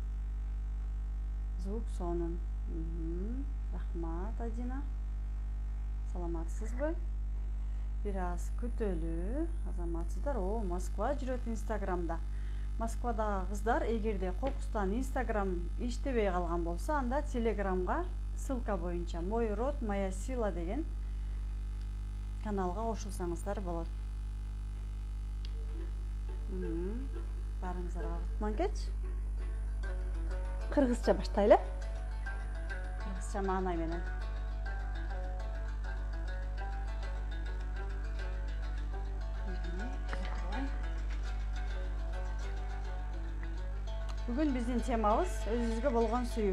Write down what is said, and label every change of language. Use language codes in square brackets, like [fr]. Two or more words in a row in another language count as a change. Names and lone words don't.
[ky] Звук сонун. Рахмат, Адина. Саламатсызбы? Бир аз күтөлү. Азаматсыздар, Москва жүрөт Инстаграмда. Москвадагы кыздар, эгерде кокустан Инстаграм иштебей калган болсо, анда Телеграмга ссылка боюнча Мой род, моя сила деген каналга кошулсаңыздар болот. Барыңыздар артынан кетч. Кыргызча баштайлы. Кыргызча маанай менен. Бүгүн биздин темабыз өзүңүзгө болгон сүйүү.